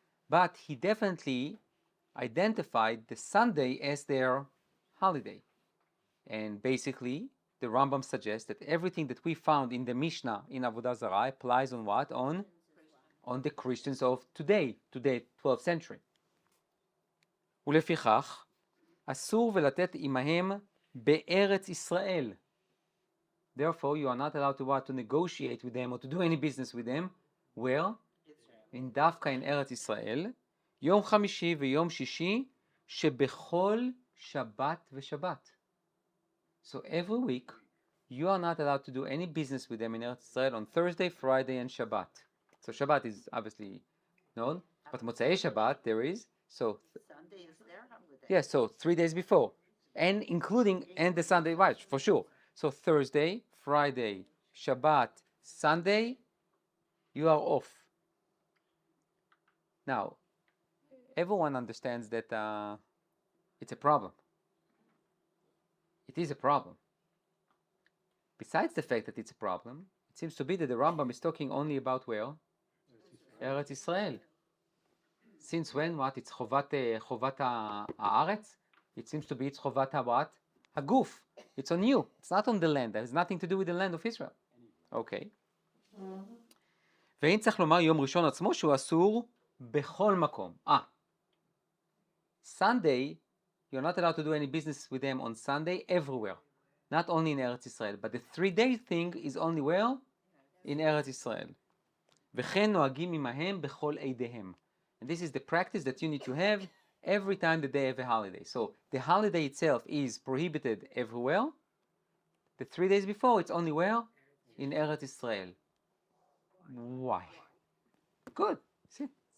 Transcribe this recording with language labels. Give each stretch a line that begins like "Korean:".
English: But he definitely identified the Sunday as their holiday. And basically, the Rambam suggests that everything that we found in the Mishnah in Avodah Zarah applies on what? On the Christians of today, 12th century.
Hebrew: ולפיכך, אסור ולתת עמהם בארץ ישראל.
English: Therefore, you are not allowed to what? To negotiate with them or to do any business with them. Where?
Hebrew: In דווקא in ארץ ישראל, יום חמישי ויום שישי, שבכל שבת ושבת.
English: So every week, you are not allowed to do any business with them in Eretz Israel on Thursday, Friday, and Shabbat. So Shabbat is obviously known, but Motzei Shabbat there is. So Sunday is their holiday. yes, so 3 days before, and including and the Sunday, right? For sure. So Thursday, Friday, Shabbat, Sunday, you are off. Now, everyone understands that it's a problem. It is a problem. Besides the fact that it's a problem, it seems to be that the Rambam is talking only about where? Eretz Israel. Since when? What? It's chovat haaretz? It seems to be it's chovat what? Haguf. It's on you. It's not on the land. It has nothing to do with the land of Israel. Okay.
Hebrew: ואין צריך לומר יום ראשון עצמו שהוא אסור בכל מקום.
English: Sunday, you're not allowed to do any business with them on Sunday everywhere. Not only in Eretz Israel. But the 3-day thing is only where? In Eretz Israel.
Hebrew: וכן נוהגים עמהם בכל עידיהם.
English: And this is the practice that you need to have every time that they have a holiday. So the holiday itself is prohibited everywhere. The 3 days before, it's only where? In Eretz Israel. Why? Good. See?